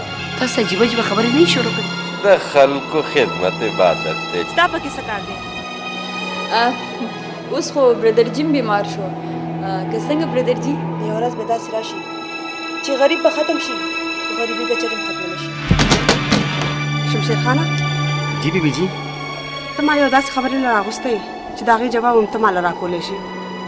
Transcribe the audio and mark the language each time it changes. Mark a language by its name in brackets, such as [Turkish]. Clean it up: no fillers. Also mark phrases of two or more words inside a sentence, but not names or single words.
[Pashto] تاسو عجیبه عجیبه خبرې نه شروع کړې د خلکو خدمت عبادت دی ستا پکې څه کار دی اوس خو برادر جیم بیمار شو که څنګه برادر جی یو ورځ به داسې راشي چې غریب به ختم شي خو غریبي به چرې ختم نه شي شمشیر خانه جی بی بی جی ته ما یو داسې خبرې نه راغوستی چې د هغې جواب هم ته ماله راکولی شي